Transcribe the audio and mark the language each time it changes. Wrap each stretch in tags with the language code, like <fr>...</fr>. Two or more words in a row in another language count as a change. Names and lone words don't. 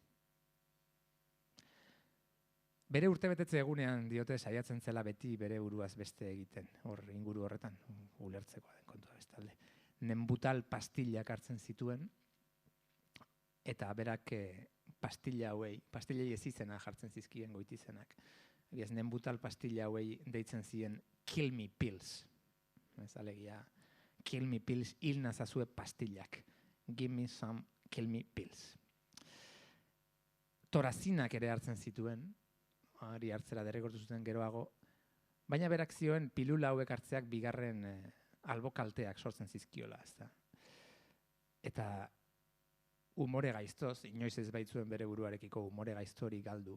<eu>Bere urtebetetze egunean diote saiatzen zela beti bere buruaz beste egiten, hor inguru horretan, ulertzekoa den kontua bestalde. Nembutal pastillak hartzen zituen, eta berak pastillei ez izena jartzen zizkien goitizenak. Nembutal pastilla hauei deitzen ziren</eu> <en>kill me pills.</en> <eu>Ez alegia,</eu> <en>kill me pills,</en> <eu>hil nazazue pastillak.</eu> <en>Give me some kill me pills.</en> <eu>Torazinak ere hartzen zituen, hori hartzera derrigortu zuten geroago, baina berak zioen pilula hauek hartzeak bigarren albokalteak sortzen zizkiola. Eta umore gaiztoz, inoiz ez baitzuen bere buruarekiko umore gaiztori galdu.</eu>